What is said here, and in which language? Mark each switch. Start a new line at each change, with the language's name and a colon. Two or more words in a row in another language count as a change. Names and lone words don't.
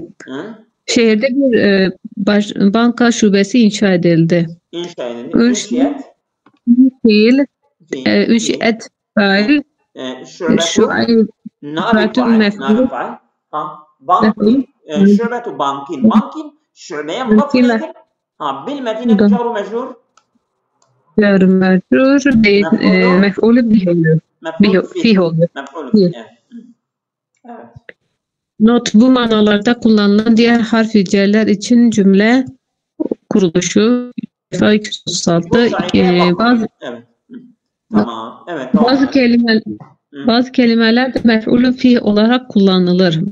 Turkish: Şehirde bir banka şubesi inşa edildi. Ünşiyet fail
Arabic: شعبة بنك şubeye مضاف إليه بالمدينة جار ومجرور جار مجرور مفعول fihi oluyor.
Turkish: Evet. Not bu manalarda kullanılan diğer harf cerler için cümle kuruluşu sayfa 236 bazı kelimeler de mef'ulü fihi olarak kullanılır.